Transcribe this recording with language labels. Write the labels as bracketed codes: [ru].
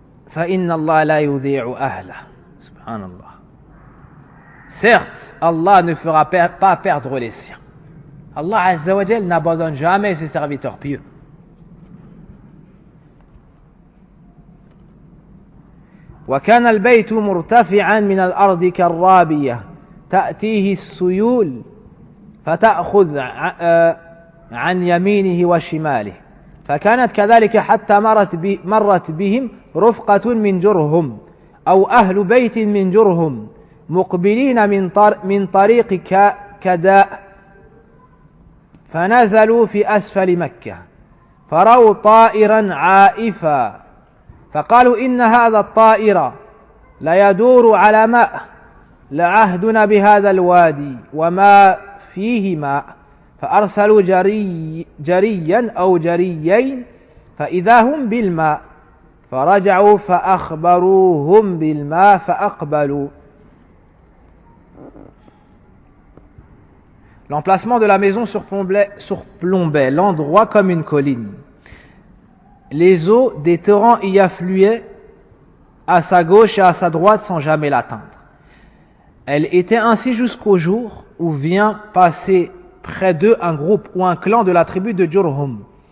[ar] فإن الله لا يضيع أهله. Subhanallah. [fr] Certes, Allah ne fera pas perdre les siens. Allah Azza wa Jal n'abandonne jamais ses serviteurs pieux. [ar] وكان البيت مرتفعا من الأرض كالرابية تأتيه السيول فتأخذ عن يمينه وشماله فكانت كذلك حتى مرت بهم رفقة من جرهم أو أهل بيت من جرهم مقبلين من طريق كداء فنزلوا في أسفل مكة فرأوا طائرا عائفا فقالوا إن هذا الطائر لا يدور على ماء لعهدنا بهذا الوادي وما فيه ماء فأرسلوا جريا أو جريين فإذا هم بالماء فرجعوا فأخبروهم بالماء فأقبلوا. [fr] L'emplacement de la maison surplombait l'endroit comme une colline. Les eaux des torrents y affluaient à sa gauche et à sa droite sans jamais l'atteindre. Elle était ainsi jusqu'au jour où vient passer près d'eux un groupe ou un clan de la tribu de Jurhum.